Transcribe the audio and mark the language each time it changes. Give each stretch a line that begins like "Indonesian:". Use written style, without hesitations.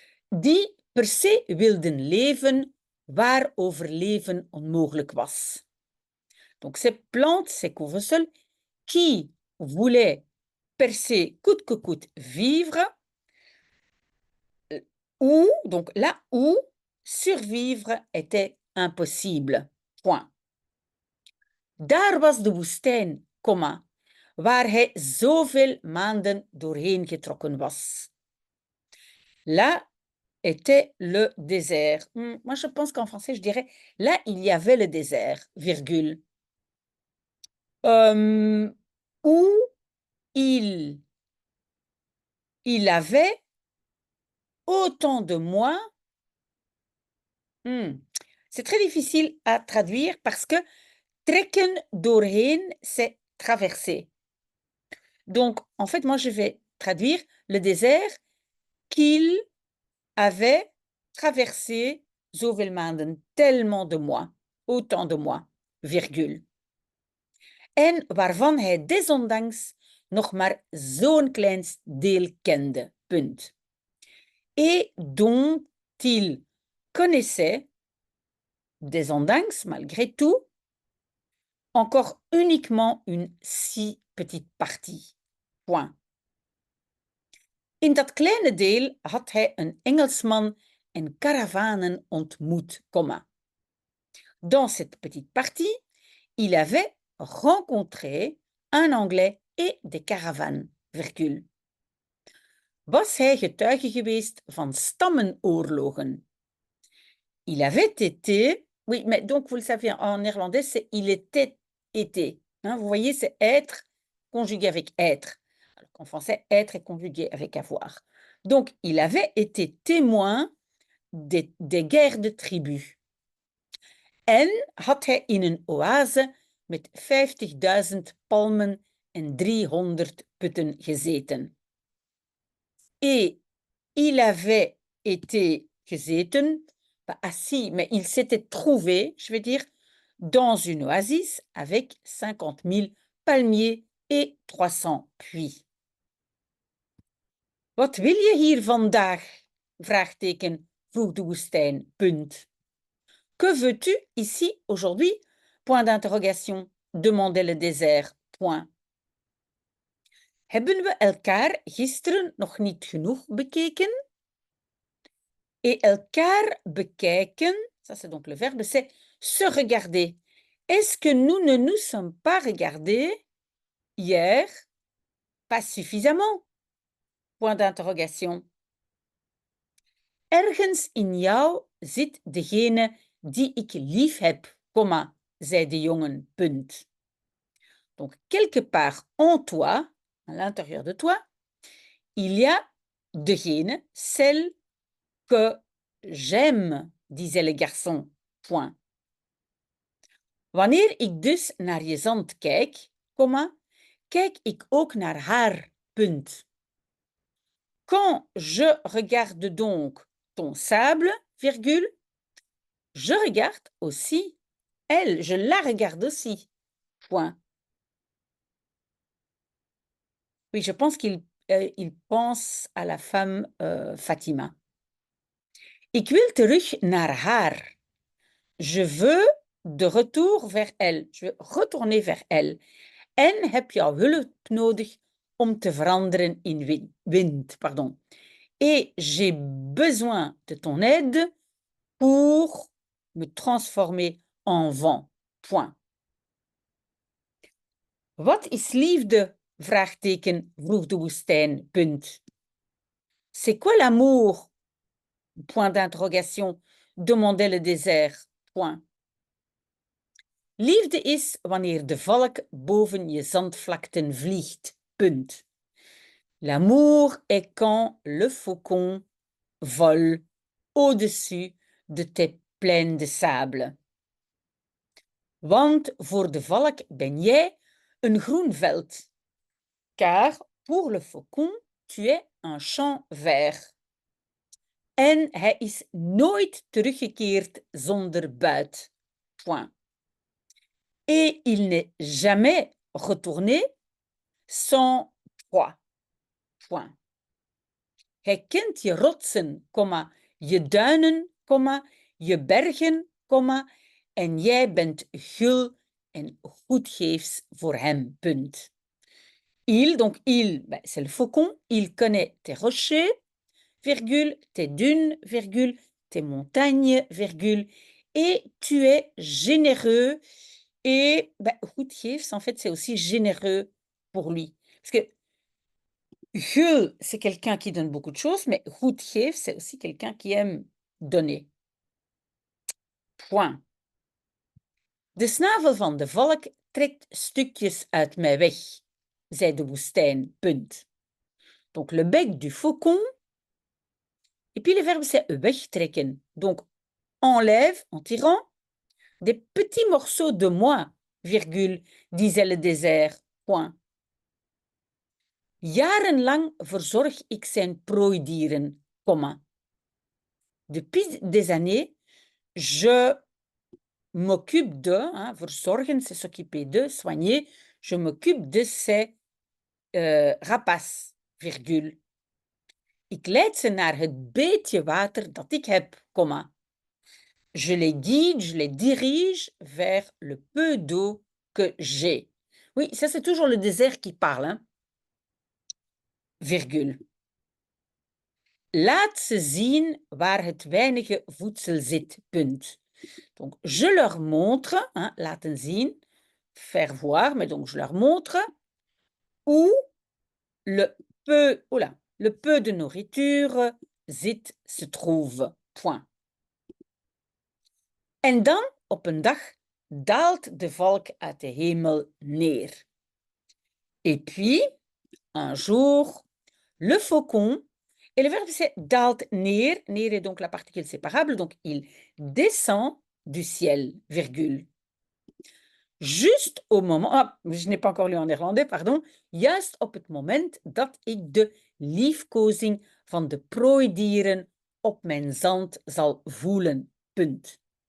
Dutch: Die per se wilden leven waar overleven onmogelijk was.
French: Donc ces plantes, ces couvre-sols, qui voulaient per se, coûte que coûte, vivre, où, donc là où survivre était impossible. Point.
Dutch: Daar was de woestijn, waar hij zoveel maanden doorheen getrokken was.
French: Là était le désert. Moi, je pense qu'en français, je dirais, là, il y avait le désert, virgule. Où il avait autant de mois. C'est très difficile à traduire parce que
Dutch: trekken doorheen,
French: c'est traverser. Donc, en fait, moi, je vais traduire le désert qu'il avait traversé
Dutch: zoveel maanden,
French: tellement de mois, autant de mois, virgule.
Dutch: En waarvan hij desondanks nog maar zo'n klein deel kende, punt.
French: Et dont il connaissait, desondanks, malgré tout, encore uniquement une si petite partie. Point.
Dutch: In dat kleine deel had hij een Engelsman en karavanen ontmoet,
French: Dans cette petite partie, il avait rencontré un Anglais et des caravanes, virgule.
Dutch: Was hij getuige geweest van stammenoorlogen?
French: Il avait été, oui, mais donc vous le savez, en néerlandais, c'est il était été. Hein, vous voyez, c'est être conjugué avec être. Alors qu'en français, être est conjugué avec avoir. Donc, il avait été témoin des guerres de tribus.
Dutch: En had hij in een oase met 50.000 palmen en 300 putten gezeten.
French: Et il avait été gezeten, pas assis, mais il s'était trouvé, je veux dire, dans une oasis avec 50.000 palmiers et 300 puits.
Dutch: Wat wil je hier vandaag? Vraagteken, vroeg de woestijn, punt.
French: Que veux-tu ici aujourd'hui? Point d'interrogation, demandait le désert, point.
Dutch: Hebben we elkaar gisteren nog niet genoeg bekeken?
French: Et
Dutch: elkaar bekijken,
French: ça c'est donc le verbe, c'est se regarder. Est-ce que nous ne nous sommes pas regardés hier? Pas suffisamment. Point d'interrogation.
Dutch: Ergens in jou zit degene die ik lief heb, comma, zei de jongen, punt.
French: Donc, quelque part en toi, à l'intérieur de toi, il y a degene, celle que j'aime, disait le garçon, point.
Dutch: Wanneer ik dus naar je zand kijk, comma, kijk ik ook naar haar, punt.
French: Quand je regarde donc ton sable, virgule, je regarde aussi elle, je la regarde aussi, point. Oui, je pense qu'il pense à la femme Fatima.
Dutch: Ik wil terug naar haar.
French: Je veux de retour vers elle. Je veux retourner vers elle.
Dutch: En heb jouw hulp nodig om te veranderen in wind.
French: Pardon. Et j'ai besoin de ton aide pour me transformer en vent. Point.
Dutch: Wat is liefde? Vraagteken, vroeg de woestijn.
French: Punt. C'est quoi l'amour? Point d'interrogation, demandait le désert. Point.
Dutch: Liefde is wanneer de valk boven je zandvlakten vliegt. Punt.
French: L'amour est quand le faucon vole au-dessus de tes plaines de sable.
Dutch: Want voor de valk ben jij een groen veld.
French: Car pour le faucon, tu es un champ vert.
Dutch: En hij is nooit teruggekeerd zonder buit.
French: Point. Et il n'est jamais retourné sans proie. Point.
Dutch: Hij kent je rotsen, comma, je duinen, comma, je bergen, comma, en jij bent gul en goedgeefs voor hem, punt.
French: Il, donc il, ben, c'est le faucon, il connaît tes rochers, virgule, tes dunes, virgule, tes montagnes, virgule, et tu es généreux. Et ben, goedgeefs, en fait, c'est aussi généreux pour lui. Parce que gul, c'est quelqu'un qui donne beaucoup de choses, mais goedgeefs, c'est aussi quelqu'un qui aime donner. Point.
Dutch: De snavel van de valk trekt stukjes uit mij weg, zei de woestijn, punt.
French: Donc, le bec du faucon, et puis le verbe c'est wegtrekken. Donc, enlève, en tirant, des petits morceaux de moi, virgule, disait le désert, point.
Dutch: Jarenlang verzorg ik zijn prooidieren, comma.
French: Depuis des années, je m'occupe de, hein, verzorgen, c'est s'occuper de, soigner, je m'occupe de ces rapaces, virgule.
Dutch: Ik leid ze naar het beetje water dat ik heb, comma.
French: Je les guide, je les dirige vers le peu d'eau que j'ai. Oui, ça c'est toujours le désert qui parle, hein. Virgule.
Dutch: Laat ze zien waar het weinige voedsel zit, punt.
French: Donc, je leur montre, hein,
Dutch: laten zien,
French: faire voir, mais donc je leur montre où le peu de nourriture zit, se trouve, point.
Dutch: En dan, op een dag, daalt de valk uit de hemel neer.
French: Et puis, un jour, le faucon, et le verbe c'est
Dutch: daalt neer,
French: neer est donc la particule séparable, donc il descend du ciel, virgule. Juste au moment, je n'ai pas encore lu en néerlandais, pardon,
Dutch: juist op het moment dat ik de liefkozing van de prooidieren op mijn zand zal voelen, punt.